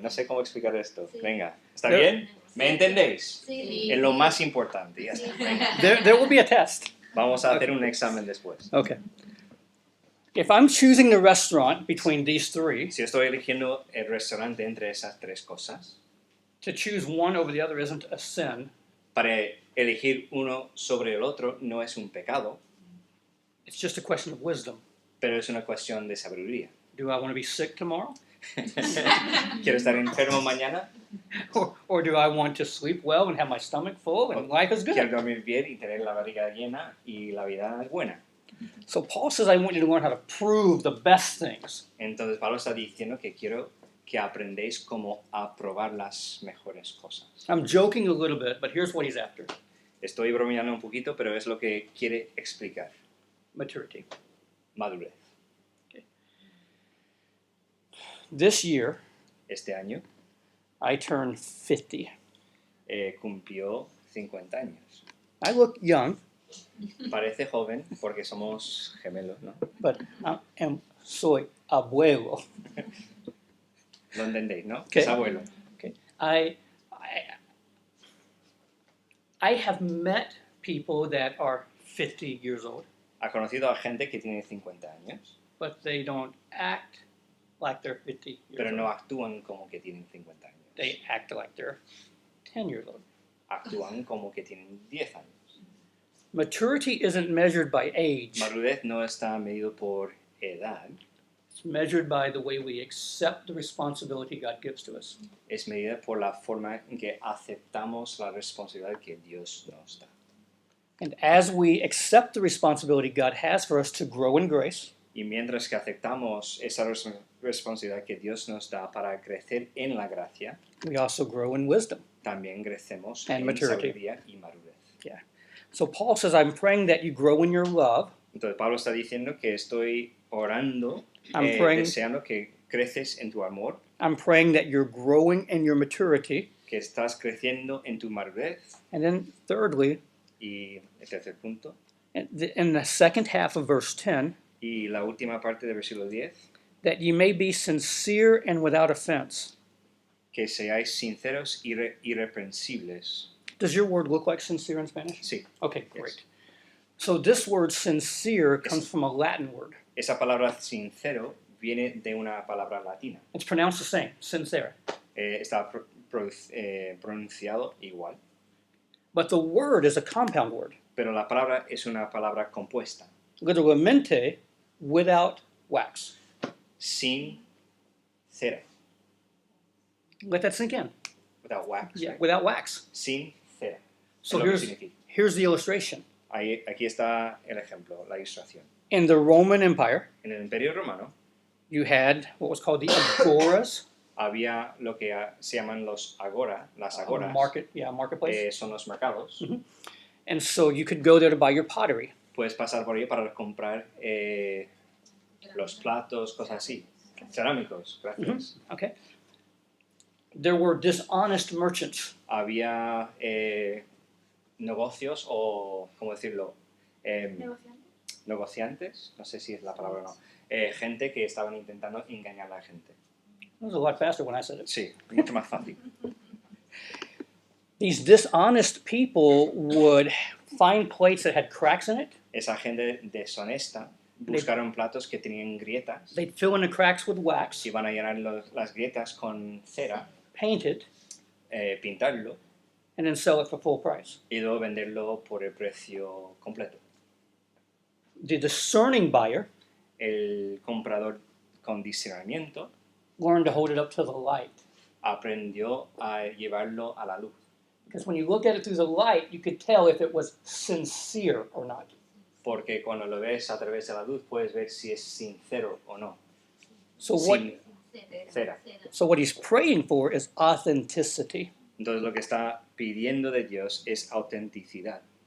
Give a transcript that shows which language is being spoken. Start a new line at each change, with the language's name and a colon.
Spanish: No sé cómo explicar esto. Venga, ¿está bien? ¿Me entendéis? Sí. Es lo más importante. Ya está. Venga.
English: There will be a test.
Spanish: Vamos a hacer un examen después.
English: Okay. If I'm choosing the restaurant between these three,
Spanish: Si estoy eligiendo el restaurante entre esas tres cosas,
English: to choose one over the other isn't a sin.
Spanish: para elegir uno sobre el otro no es un pecado,
English: It's just a question of wisdom.
Spanish: pero es una cuestión de sabiduría.
English: Do I want to be sick tomorrow?
Spanish: ¿Quiero estar enfermo mañana?
English: Or do I want to sleep well and have my stomach full and life is
Spanish: Quiero
English: good?
Spanish: dormir bien y tener la barriga llena y la vida es buena.
English: So Paul says, I want you to learn how to prove the best things.
Spanish: Entonces Pablo está diciendo que quiero que aprendéis cómo aprobar las mejores cosas.
English: I'm joking a little bit, but here's what he's after.
Spanish: Estoy bromeando un poquito, pero es lo que quiere explicar.
English: Maturity.
Spanish: Madurez.
English: This year,
Spanish: Este año
English: I turned 50.
Spanish: cumplió 50 años.
English: I look young,
Spanish: Parece joven porque somos gemelos, ¿no? but soy abuelo. Lo entendéis, ¿no?
English: Okay.
Spanish: Es abuelo.
English: Okay. I have met people that are 50 years old,
Spanish: Ha conocido a gente que tiene 50 años,
English: but they don't act like they're 50 years
Spanish: pero
English: old.
Spanish: no actúan como que tienen 50 años.
English: They act like they're 10 years old.
Spanish: Actúan como que tienen 10 años.
English: Maturity isn't measured by age.
Spanish: Madurez no está medido por edad,
English: It's measured by the way we accept the responsibility God gives to us.
Spanish: es medida por la forma en que aceptamos la responsabilidad que Dios nos da.
English: And as we accept the responsibility God has for us to grow in grace,
Spanish: Y mientras que aceptamos esa responsabilidad que Dios nos da para crecer en la gracia,
English: we also grow in wisdom.
Spanish: también crecemos
English: And
Spanish: en
English: maturity.
Spanish: sabiduría y madurez.
English: So Paul says, I'm praying that you grow in your love.
Spanish: Entonces Pablo está diciendo que estoy orando,
English: I'm praying-
Spanish: deseando que creces en tu amor,
English: I'm praying that you're growing in your maturity.
Spanish: que estás creciendo en tu madurez.
English: And then thirdly,
Spanish: Y el tercer punto,
English: in the second half of verse 10,
Spanish: y la última parte del versículo 10,
English: that you may be sincere and without offense.
Spanish: que seáis sinceros y irreprensibles.
English: Does your word look like sincere in Spanish?
Spanish: Sí,
English: Okay, great. So this word sincere comes from a Latin word.
Spanish: esa palabra sincero viene de una palabra latina.
English: It's pronounced the same, sincere.
Spanish: Está pronunciado igual,
English: But the word is a compound word.
Spanish: pero la palabra es una palabra compuesta,
English: Literalmente, without wax.
Spanish: sin cera,
English: Let that sink in. without wax, Yeah, right? without wax.
Spanish: Sin cera.
English: So
Spanish: Es lo que
English: here's,
Spanish: significa.
English: here's the illustration.
Spanish: Aquí está el ejemplo, la ilustración.
English: In the Roman Empire,
Spanish: En el Imperio Romano
English: you had what was called the agoras,
Spanish: había lo que se llaman las agoras,
English: marketplace.
Spanish: son los mercados. Mhm.
English: And so you could go there to buy your pottery.
Spanish: Puedes pasar por ahí para comprar los platos, cosas así. Cerámicos, gracias.
English: Okay. There were dishonest merchants.
Spanish: Había negocios o, ¿cómo decirlo? Negociantes, no sé si es la palabra o no. Gente que estaban intentando engañar a la gente.
English: It was a lot faster when I said it.
Spanish: Sí, mucho más fácil.
English: These dishonest people would find plates that had cracks in it.
Spanish: Esa gente deshonesta buscaron platos que tenían grietas,
English: They'd fill in the cracks with wax,
Spanish: iban a llenar las grietas con cera,
English: paint it,
Spanish: pintarlo
English: and then sell it for full price.
Spanish: y luego venderlo por el precio completo.
English: The discerning buyer
Spanish: El comprador con discernimiento
English: learned to hold it up to the light.
Spanish: aprendió a llevarlo a la luz.
English: Because when you look at it through the light, you could tell if it was sincere or not.
Spanish: Porque cuando lo ves a través de la luz puedes ver si es sincero o no.
English: So what,
Spanish: Sin cera.
English: so what he's praying for is authenticity,
Spanish: Entonces lo que está pidiendo de Dios es autenticidad,